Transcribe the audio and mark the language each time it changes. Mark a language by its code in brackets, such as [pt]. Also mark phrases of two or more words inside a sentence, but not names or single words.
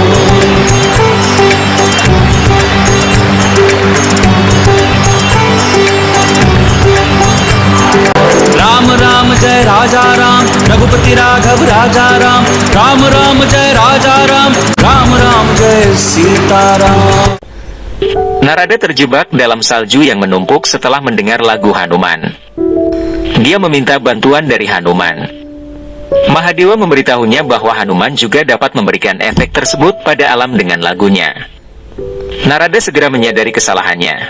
[hi] राम राम जय राजा राम, रघुपति राघव राजा राम, राम राम जय राजा राम, राम राम जय सीता राम. [id] Narada terjebak dalam salju yang menumpuk setelah mendengar lagu Hanuman. Dia meminta bantuan dari Hanuman. Mahadewa memberitahunya bahwa Hanuman juga dapat memberikan efek tersebut pada alam dengan lagunya. Narada segera menyadari kesalahannya.